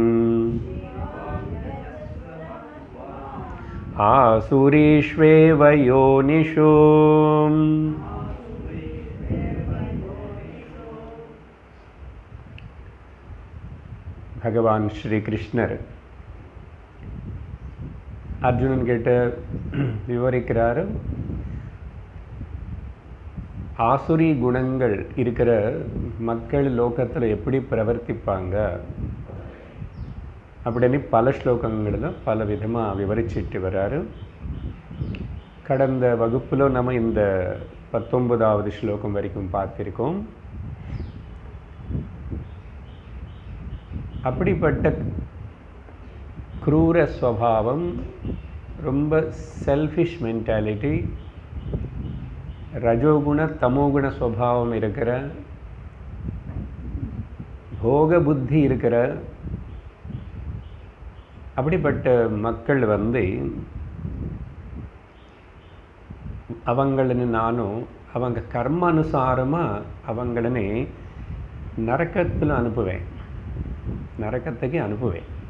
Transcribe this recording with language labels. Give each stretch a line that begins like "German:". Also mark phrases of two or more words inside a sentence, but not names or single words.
Sanskrit: आसुरीष्वेव योनिषु
Tamil: பகவான் ஸ்ரீ கிருஷ்ணர் அர்ஜுனன் கிட்ட விவரிக்கிறார். ஆசுரி குணங்கள் இருக்கிற மக்கள் லோகத்தில் எப்படி பிரவர்த்திப்பாங்க அப்படின்னு பல ஸ்லோகங்களில் பல விதமாக விவரிச்சிட்டு வர்றாரு. கடந்த வகுப்பில் நம்ம இந்த 19வது ஸ்லோகம் வரைக்கும் பார்த்திருக்கோம். அப்படிப்பட்ட க்ரூர ஸ்வபாவம், ரொம்ப
English: selfish mentality,
Tamil: ரஜோகுண தமோகுண स्वभाவம் இருக்கிற, போக புத்தி இருக்கிற அப்படிப்பட்ட மக்கள் அவங்களன்னு நானும் அவங்க கர்மானுசாரமாக அவங்களனே நரக்கத்தில் அனுப்புவேன், நரக்கத்துக்கு அனுப்புவேன்.